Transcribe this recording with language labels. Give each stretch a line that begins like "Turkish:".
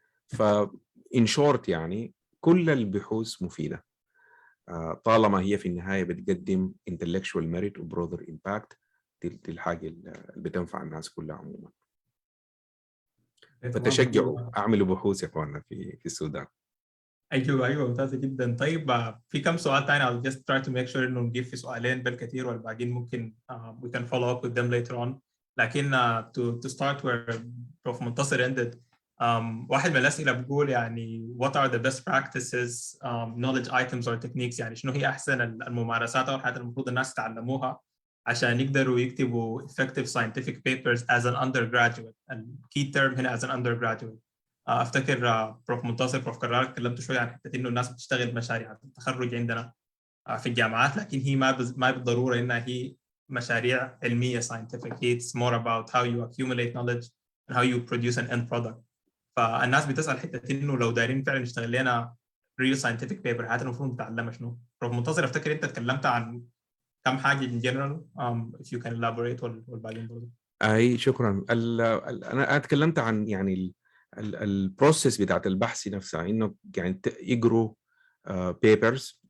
Arabic: فإن شورت يعني كل البحوث مفيده طالما هي في النهايه بتقدم
English: intellectual merit
Arabic: و
English: broader impact.
Arabic: دي الحاجه اللي بتنفع الناس كلها عموما. فتشجعوا اعملوا بحوث يا اخواننا في السودان. ايوه ممتازه جدا. طيب في كم سؤال تاني.
English: I'll just try to make sure
Arabic: انه نجيب في سؤالين بالكثير، والباقيين ممكن
English: we can follow up with them later on.
Arabic: لكن
English: to start where Prof.
Arabic: منتصر ended, واحد من الاسئله بيقول يعني
English: what are the best practices, knowledge items or techniques،
Arabic: يعني شنو هي احسن الممارسات او الحاجات المفروض الناس يتعلموها عشان يقدروا يكتبوا
English: effective scientific papers as an undergraduate. الكي term هنا as an undergraduate.
Arabic: افتكر بروف منتصر بروف كرار اتكلمت شويه عن حته انه الناس بتشتغل مشاريع التخرج عندنا في الجامعات، لكن هي ما بالضروره انها هي مشاريع علميه scientific.
English: It's more about how you accumulate knowledge and how you produce an end product.
Arabic: فالناس بتسال حته انه لو دايرين فعلا نشتغل لنا real scientific paper هذا المفروض نتعلمها شنو. بروف منتصر افتكر انت اتكلمت عن كم حاجه
English: in general, if you can elaborate
Arabic: والباقيين برضه. شكرا. انا اتكلمت عن يعني البروسيس بتاعت البحث نفسها، انه يعني يقروا بيبرز.